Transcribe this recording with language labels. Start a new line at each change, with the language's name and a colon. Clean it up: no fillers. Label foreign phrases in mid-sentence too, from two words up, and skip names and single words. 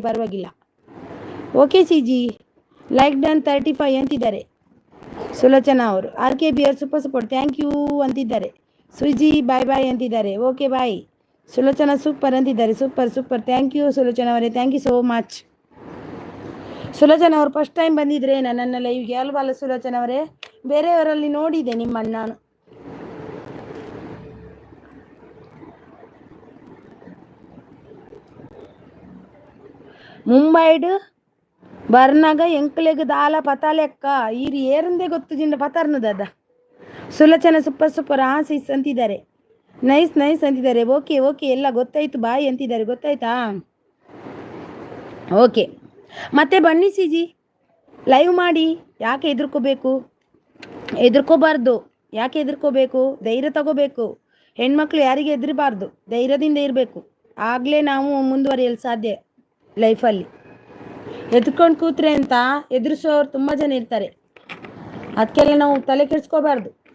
Kannada: ಪರವಾಗಿಲ್ಲ ಓಕೆ ಸಿ ಜಿ
English: like done
Kannada: 35 ಅಂತಿದ್ದಾರೆ ಸುಲೋಚನಾ ಅವರು ಆರ್ ಕೆ ಬಿ ಅವರು
English: super support thank you
Kannada: ಅಂತಿದ್ದಾರೆ ಸುಜಿ ಬಾಯ್ ಅಂತಿದ್ದಾರೆ
English: okay bye
Kannada: ಸುಲೋಚನಾ ಸೂಪರ್ ಅಂತಿದ್ದಾರೆ
English: super thank you
Kannada: ಸುಲೋಚನಾ ಅವರೇ
English: thank you so much
Kannada: ಸುಲೋಚನಾ ಅವರು
English: first time
Kannada: ಬಂದಿದ್ರೆ ನನ್ನ ಲೈವ್ಗೆ ಅಲ್ವಲ್ಲ ಸುಲೋಚನಾ ಅವರೇ ಬೇರೆಯವರಲ್ಲಿ ನೋಡಿದೆ ನಿಮ್ಮನ್ನು ನಾನು
Tulu: ಮುಂಬೈಡ್ ಬರ್ನಾಗ ಎಂಕ್ಲೆಗ್ ದಾಲ ಪತಾಲೆಕ್ಕ ಈರಿ ಏರಂದೇ ಗೊತ್ತು ಜಿಂಡ ಪತಾರ್ನದ
Kannada: ಸುಲೋಚನಾ
English: super sis
Kannada: ಅಂತಿದ್ದಾರೆ ನೈಸ್ ಅಂತಿದ್ದಾರೆ ಓಕೆ ಎಲ್ಲ ಗೊತ್ತಾಯ್ತು ಬಾಯ್ ಅಂತಿದ್ದಾರೆ ಗೊತ್ತಾಯ್ತಾ ಓಕೆ ಮತ್ತೆ ಬನ್ನಿ ಸಿ ಜಿ ಲೈವ್ ಮಾಡಿ ಯಾಕೆ ಹೆದರ್ಕೋಬಾರ್ದು ಯಾಕೆ ಹೆದರ್ಕೋಬೇಕು ಧೈರ್ಯ ತಗೋಬೇಕು ಹೆಣ್ಮಕ್ಳು ಯಾರಿಗೆ ಹೆದರಬಾರ್ದು ಧೈರ್ಯದಿಂದ ಇರಬೇಕು ಆಗಲೇ ನಾವು ಮುಂದುವರಿಯಲು ಸಾಧ್ಯ ಲೈಫಲ್ಲಿ ಎದ್ಕೊಂಡು ಕೂತ್ರೆ ಅಂತ ಎದುರಿಸೋರು ತುಂಬ ಜನ ಇರ್ತಾರೆ ಅದಕ್ಕೆಲ್ಲ ನಾವು ತಲೆ ಕೆಡಿಸ್ಕೋಬಾರ್ದು